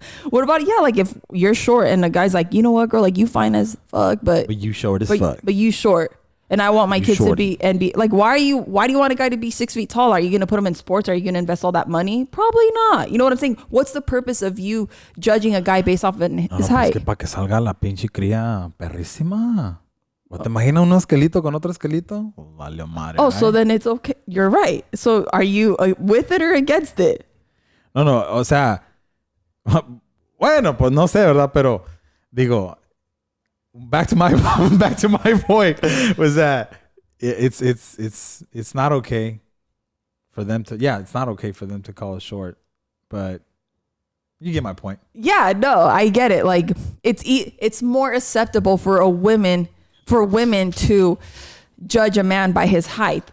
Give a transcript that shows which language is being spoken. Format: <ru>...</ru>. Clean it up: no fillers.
<en>What about like if you're short and the guy's like, you know what, girl, like you fine as fuck, but you short as fuck. But you short. And I want my kids to be like, why do you want a guy to be 6 feet tall? Are you going to put him in sports? Are you going to invest all that money? Probably not. You know what I'm saying? What's the purpose of you judging a guy based off of his height?</en> <es>Es que para que salga la pinche cría perrísima. ¿O te imaginas un esquelito con otro esquelito? Vale madre.</es> <en>Oh, so then it's okay. You're right. So are you with it or against it?</en> <es>No, o sea, bueno, pues no sé, ¿verdad? Pero digo,</es> <en>back to my point was that it's not okay for them to it's not okay for them to call us short, but you get my point. Yeah, no, I get it. Like it's more acceptable for women to judge a man by his height.</en>